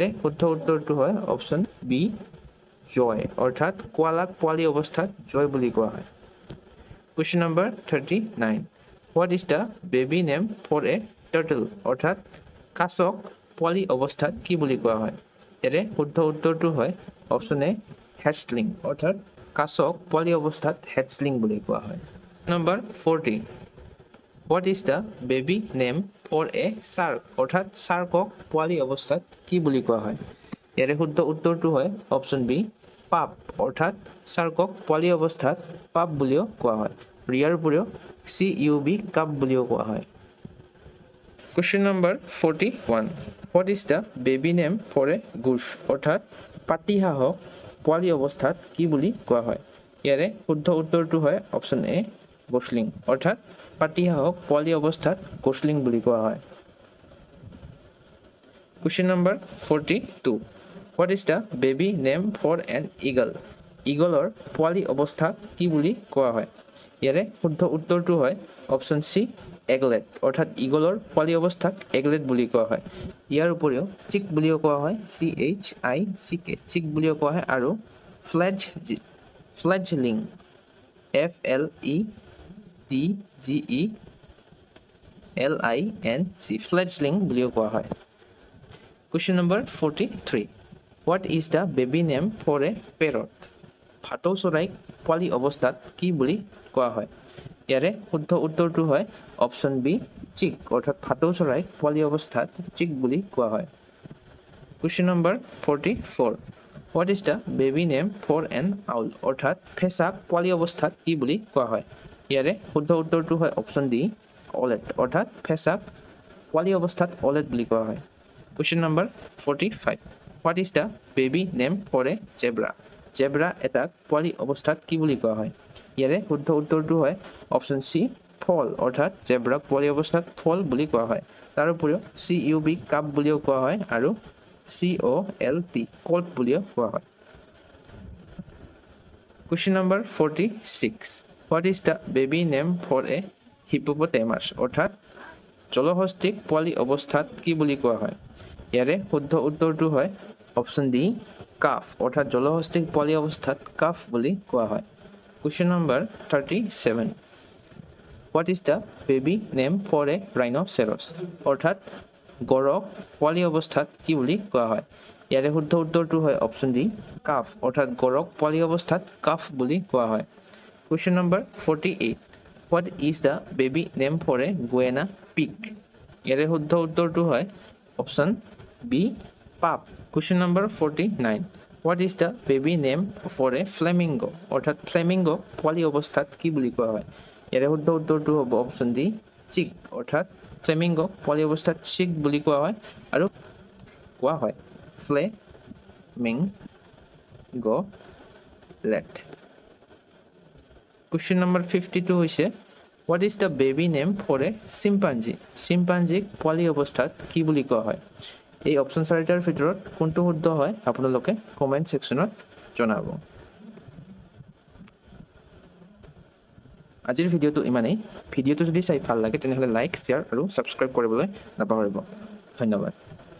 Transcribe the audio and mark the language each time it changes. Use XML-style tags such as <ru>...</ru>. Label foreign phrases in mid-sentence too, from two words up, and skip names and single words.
<as>শুদ্ধ উত্তৰটো হয়</as> <en>option B joey</en> <as>অৰ্থাৎ কোৱালাক পোৱালি অৱস্থাত জয় বুলি কোৱা হয়</as> <en>question number 39 what is the baby name for a turtle</en> <as>অৰ্থাৎ কাছক পোৱালি অৱস্থাত কি বুলি কোৱা হয় ইয়াৰে শুদ্ধ উত্তৰটো হয়</as> <en>option A hatchling</en> <as>অৰ্থাৎ কাছক পোৱালি অৱস্থাত হেচলিং বুলি কোৱা হয়</as> <en>number 40 what is the baby name for a shark</en> <as>অৰ্থাৎ শাৰ্কক পোৱালি অৱস্থাত কি বুলি কোৱা হয় ইয়াৰে শুদ্ধ উত্তৰটো হয়</as> <en>option B pup</en> <as>অৰ্থাৎ শাৰ্কক পোৱালি অৱস্থাত পাপ বুলিও কোৱা হয় ইয়াৰ উপৰিও CUB কাপ বুলিও কোৱা হয়</as> <en>question number 41 what is the baby name for a goose</en> <as>অৰ্থাৎ পাতিহাঁহক পোৱালি অৱস্থাত কি বুলি কোৱা হয় ইয়াৰে শুদ্ধ উত্তৰটো হয়</as> <en>option A gosling</en> <as>অৰ্থাৎ পাতিহাঁহক পোৱালি অৱস্থাত গছলিং বুলি কোৱা হয়</as> <en>question number 42 what is the baby name for an eagle</en> <as>ইগলৰ পোৱালি অৱস্থাত কি বুলি কোৱা হয় ইয়াৰে শুদ্ধ উত্তৰটো হয়</as> <en>option C eaglet</en> <as>অৰ্থাৎ ইগলৰ পোৱালি অৱস্থাক এগলেট বুলি কোৱা হয় ইয়াৰ উপৰিও চিক বুলিও কোৱা হয় CHICK চিক বুলিও কোৱা হয় আৰু ফ্লেজলিং FLEDGELING ফ্লেজলিং বুলিও কোৱা হয়</as> <en>question number 43 what is the baby name for a parrot</en> <as>ভাটৌ চৰাইক পোৱালি অৱস্থাত কি বুলি কোৱা হয় ইয়াৰে শুদ্ধ উত্তৰটো হয়</as> <en>option B</en> <as>চিক অৰ্থাৎ ভাটৌ চৰাইক পোৱালি অৱস্থাত চিক বুলি কোৱা হয়</as> <en>question number 44 what is the baby name for an owl</en> <as>অৰ্থাৎ ফেঁচাক পোৱালি অৱস্থাত কি বুলি কোৱা হয় ইয়াৰে শুদ্ধ উত্তৰটো হয়</as> <en>option D owlet</en> <as>অৰ্থাৎ ফেঁচাক পোৱালি অৱস্থাত অলেট বুলি কোৱা হয়</as> <en>question number 45 what is the baby name for a zebra</en> <as>জেব্ৰা এটাক পোৱালি অৱস্থাত কি বুলি কোৱা হয় ইয়াৰে শুদ্ধ উত্তৰটো হয়</as> <en>option C foal</en> <as>অৰ্থাৎ জেব্ৰাক পোৱালি অৱস্থাত ফল বুলি কোৱা হয় তাৰ উপৰিও CUB কাপ বুলিও কোৱা হয় আৰু COLT কল্ট বুলিও কোৱা হয়</as> <en>question number 46 what is the baby name for a hippopotamus</en> <as>অৰ্থাৎ জলহস্তীক পোৱালি অৱস্থাত কি বুলি কোৱা হয় ইয়াৰে শুদ্ধ উত্তৰটো হয়</as> <en>option D calf</en> <as>অৰ্থাৎ জলহস্তীক পোৱালি অৱস্থাত কাফ বুলি কোৱা হয়</as> <en>question number 37 what is the baby name for a rhinoceros</en> <as>অৰ্থাৎ গড়ক পোৱালি অৱস্থাত কি বুলি কোৱা হয় ইয়াৰে শুদ্ধ উত্তৰটো হয়</as> <en>option D calf</en> <as>অৰ্থাৎ গড়ক পোৱালি অৱস্থাত কাফ বুলি কোৱা হয়</as> <en>question number 48 what is the baby name for a guinea pig</en> <as>ইয়াৰে শুদ্ধ উত্তৰটো হয়</as> <en>option B pup question number 49 what is the baby name for a flamingo</en> <as>অৰ্থাৎ ফ্লেমিংগো পোৱালি অৱস্থাত কি বুলি কোৱা হয় ইয়াৰে শুদ্ধ উত্তৰটো হ'ব</as> <en>option D chick</en> <as>অৰ্থাৎ ফ্লেমিংগো পোৱালি অৱস্থাত চিক বুলি কোৱা হয় আৰু কোৱা হয়</as> <en>flamingo let question number 52</en> <as>হৈছে</as> <en>what is the baby name for a chimpanzee</en> <as>চিম্পাঞ্জীক পোৱালি অৱস্থাত কি বুলি কোৱা হয় এই অপশ্যন চাৰিটাৰ ভিতৰত কোনটো শুদ্ধ হয় আপোনালোকে কমেণ্ট ছেকশ্যনত জনাব আজিৰ ভিডিঅ'টো ইমানেই ভিডিঅ'টো যদি চাই ভাল লাগে তেনেহ'লে</as> <en>like share</en> <as>আৰু ছাবস্ক্ৰাইব কৰিবলৈ নাপাহৰিব ধন্যবাদ</as>